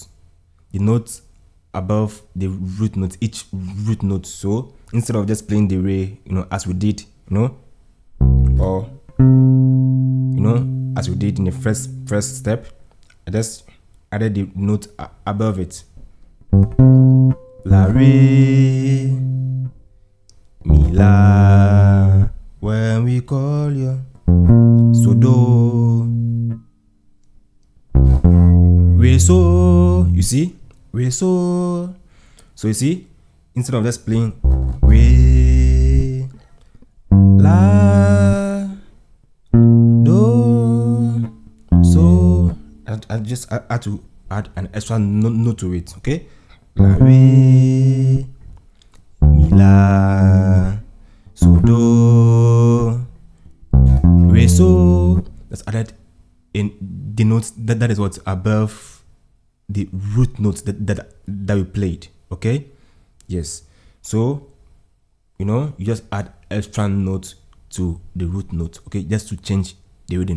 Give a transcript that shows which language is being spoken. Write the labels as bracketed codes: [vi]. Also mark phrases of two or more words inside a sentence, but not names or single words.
[en] The note above the root note, each root note. So instead of just playing the re, as we did, or as we did in the first step, I just added the note above it. La re, mi la, when we call you. So do, re so, you see, re so. So you see, instead of just playing re, la, do, so, I just had to add an extra note to it, okay? La re, mi la, so do, re so. That's added in the notes that is what's above the root notes that we played, okay? Yes. So you just add extra notes to the root note, okay, just to change the rhythm.